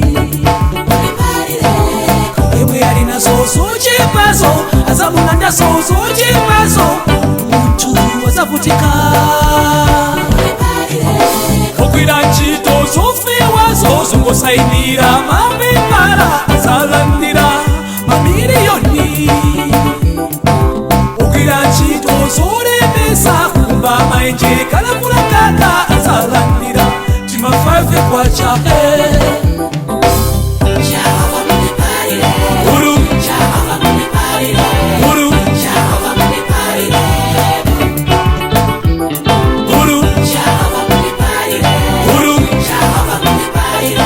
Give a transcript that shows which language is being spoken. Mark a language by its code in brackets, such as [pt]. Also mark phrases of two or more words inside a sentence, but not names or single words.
[ny] emwe yali nazo zochipazo azamunandazo zochipazo muntu azavutika okwira ntchito zofewazo zongosayinira mapepala azalandira mamiliyoni okwira ntchito zolemesa kumba maenje kalamulakaka azalandira timafave kwa chahe Jehova munipalire, uru, Jehova munipalire, uru, Jehova munipalire, uru, Jehova munipalire, uru, Jehova munipalire,